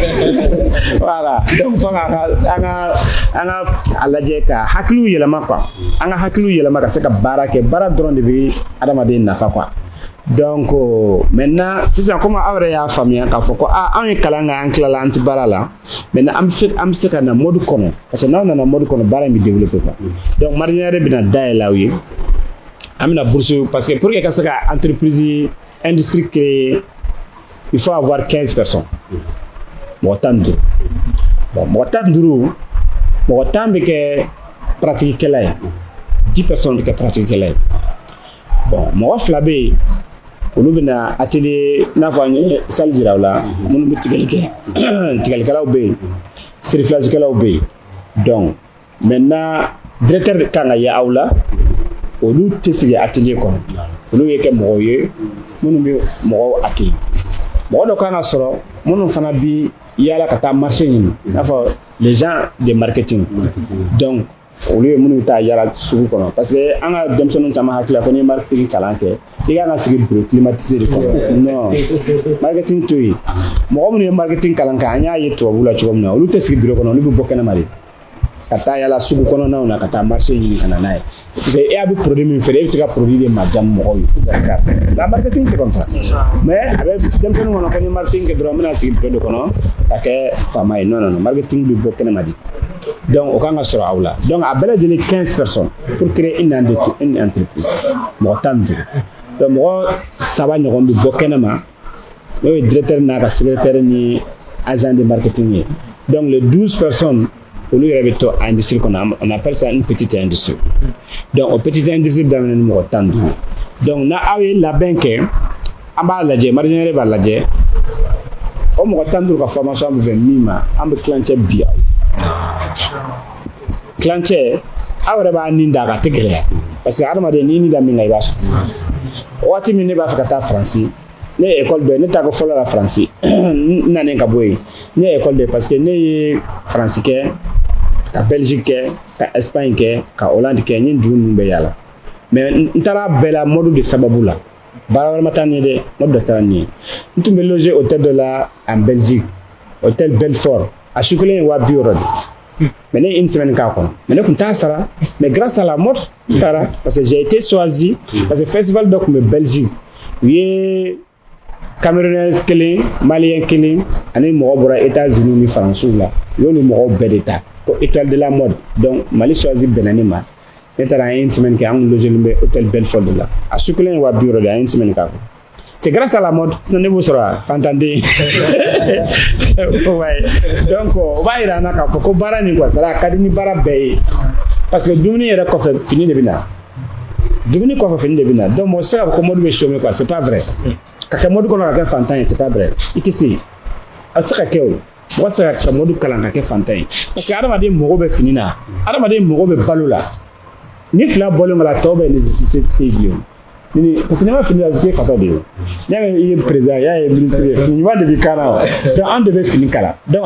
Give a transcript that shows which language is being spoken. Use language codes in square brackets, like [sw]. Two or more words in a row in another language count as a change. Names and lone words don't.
[fr] voilà donc [bm] fo an ka a lajɛ ka hakiliw yɛlɛma quoi an ka hakiliw yɛlɛma ka se ka baara kɛ baara dɔrɔn de bɛ adamaden nafa [fr] quoi donc maintenant [bm] sisan comme aw yɛrɛ y'a faamuya k'a fɔ ko anw ye kalan kɛ an tilala an tɛ baara la maintenant an bɛ se ka na mode kɔnɔ [fr] parce que [bm] n'aw nana mode kɔnɔ baara in bɛ [fr] développer quoi donc [bm] marinière bɛna dayɛlɛ aw ye an bɛna bourse [fr] parce que pour que [bm] ka se ka [fr] entreprise industrie créer il faut avoir 15 personnes [bm] mɔgɔ 15 bon mɔgɔ 15 mɔgɔ 10 bɛ kɛ pratique-kɛla ye 10 personnes bɛ kɛ pratique-kɛla ye bon mɔgɔ 2 bɛ yen olu bɛna atelier n'a fɔ an ye salle jira u la minnu bɛ tigɛli kɛ tigɛlikɛlaw bɛ yen serifilagikɛlaw bɛ yen [fr] donc maintenant [bm] directeur kan ka ye aw la olu tɛ sigi atelier kɔnɔ olu ye kɛ mɔgɔw ye minnu bɛ mɔgɔw accueillir mɔgɔ dɔ kan ka sɔrɔ minnu fana bɛ yaala ka taa marché ɲini i n'a fɔ [fr] les gens de marketing donc [bm] olu ye minnu bɛ taa yaala sugu kɔnɔ [fr] parce que [bm] an ka denmisɛnninw caman hakili la ko n'i ye marketing kalan kɛ i kan ka sigi [fr] bureau climatisé [bm] de kɔnɔ [fr] non marketing [bm] to yen mɔgɔ minnu ye marketing kalan kɛ an y'a ye tubabuw la cogo min na olu tɛ sigi bureau kɔnɔ olu bɛ bɔ kɛnɛma de ka taa yaala sugu kɔnɔnaw na ka taa marché ɲini ka na n'a ye [fr] parce que [bm] e a bɛ produit min feere e bɛ se ka produit de majamu mɔgɔw ye [fr] la marketing c'est comme ça mais [bm] a bɛ denmisɛnninw kɔnɔ ko ni marketing kɛ dɔrɔn n bɛna sigi bureau de kɔnɔ ka kɛ faama ye [fr] non non non marketing [bm] bɛ bɔ kɛnɛma de donc o kan ka sɔrɔ aw la donc a bɛɛ lajɛlen [fr] 15 personnes pour créer une entreprise [bm] mɔgɔ 15 donc mɔgɔ 3 ɲɔgɔn bɛ bɔ kɛnɛma n'o ye directeur n'a ka secrétaire ni [fr] agent de marketing [bm] ye [fr] donc les 12 personnes [bm] olu yɛrɛ bɛ to industrie kɔnɔ [fr] on appelle ça une petite industrie donc [bm] o [fr] petite industrie [bm] daminɛ ni mɔgɔ 15 donc na aw ye labɛn kɛ an b'a lajɛ marinière b'a lajɛ o mɔgɔ 15 ka formation bɛ bɛn min ma an bɛ kilancɛ bi aw kilancɛ aw yɛrɛ b'a ni da a tɛ gɛlɛya [fr] parce que [bm] adamaden n'i ni da min kan i b'a sɔrɔ waati min ne b'a fɛ ka taa Faransi ne ye école dɔ ye ne taa ko fɔlɔ la Faransi n nanen ka bɔ yen ne ye école de [fr] parce que [bm] ne ye Faransi kɛ ka Belgique kɛ ka Espagne kɛ ka Hollande kɛ n ye dugu ninnu bɛɛ yaala mais n taara bɛɛ la mode de sababu la baara wɛrɛ ma taa nin ye dɛ mode dɔ taara nin ye n tun bɛ [fr] loger hôtel [bm] dɔ la [fr] en Belgique hôtel Belfort [bm] a su kelen ye 200 de mais ne ye [fr] une semaine [bm] k'a kɔnɔ mais ne tun t'a sara [fr] mais grâce à la mode [bm] n taara [fr] parce que j'ai été choisi parce que festival [bm] dɔ tun bɛ Belgique u ye Camerounais kelen Malien kelen ani mɔgɔ bɔra États-Unis ni Faransiw la u y'olu mɔgɔw bɛɛ de ta ko [fr] étoile de la mode donc [bm] Mali choisi bɛnna ne ma ne taara an ye [fr] une semaine [bm] kɛ an kun logelen bɛ hôtel Belfort de la a su kelen ye 200 de an ye [fr] une semaine [bm] k'a kɔnɔ [fr] c'est grâce à la mode sinon [bm] ne b'o sɔrɔ fantanden [fr] ouais donc [bm] o b'a yira an na k'a fɔ ko baara nin [fr] quoi c'est à dire [bm] a ka di ni baara bɛɛ ye [fr] parce que [bm] dumuni yɛrɛ kɔfɛ fini de bɛ na dumuni kɔfɛ fini de bɛ na donc mɔgɔ tɛ se ka fɔ ko mode bɛ [fr] chômer quoi c'est pas vrai [bm] ka kɛ mode kɔnɔ ka kɛ fantan ye [fr] c'est pas vrai [bm] i tɛ se a tɛ se ka kɛ o mɔgɔ tɛ se ka mɔdu kalan ka kɛ fantan ye [fr] parce que [bm] adamaden mago bɛ fini na adamaden mago bɛ balo la ni fila bɔlen ka la tɔw bɛ nécessité tɛ bilen [fr] parce que [bm] n'i ma fini la i tɛ fatɔ de ye n'i y'a mɛn i ye président i y'a ye ministre ye fini ɲuman de bɛ k'an na wa donc an de bɛ fini kala donc